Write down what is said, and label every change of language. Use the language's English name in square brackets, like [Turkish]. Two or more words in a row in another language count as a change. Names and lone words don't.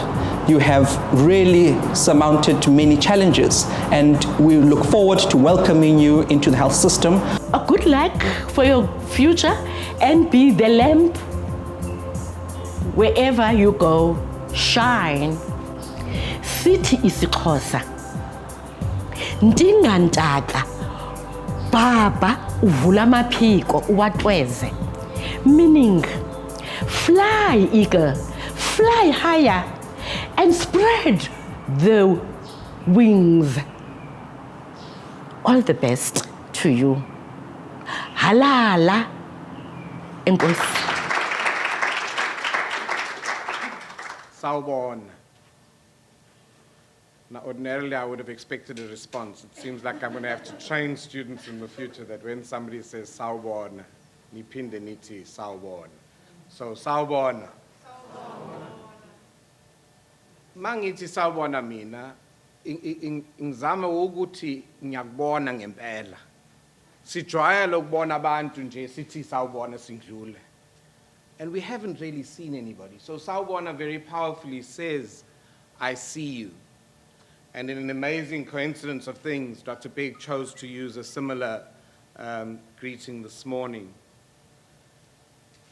[English] You have really surmounted many challenges, and we look forward to welcoming you into the health system. A good luck for your future, and be the lamp wherever you go. Shine. [Xhosa] Sithi isiXhosa, ndingantaka baba uvula amaphiko uwatweze, [English] meaning fly eagle, fly higher and spread the wings. All the best to you. [Xhosa] Halala. Enkosi. [Zulu] Sawubona. [English] Now, ordinarily, I would have expected a response. It seems like I'm going to have to train students in the future that when somebody says Sawubona, [Zulu] niphinde nithi Sawubona. [English] So, Sawubona. [Zulu] Mangithi Sawubona mina, ngizama ukuthi ngiyakubona ngempela. Sijwayele ukubona abantu nje sithi Sawubona sindlule. [English] And we haven't really seen anybody. So Sawubona very powerfully says, I see you. And in an amazing coincidence of things, Dr. Beg chose to use a similar greeting this morning.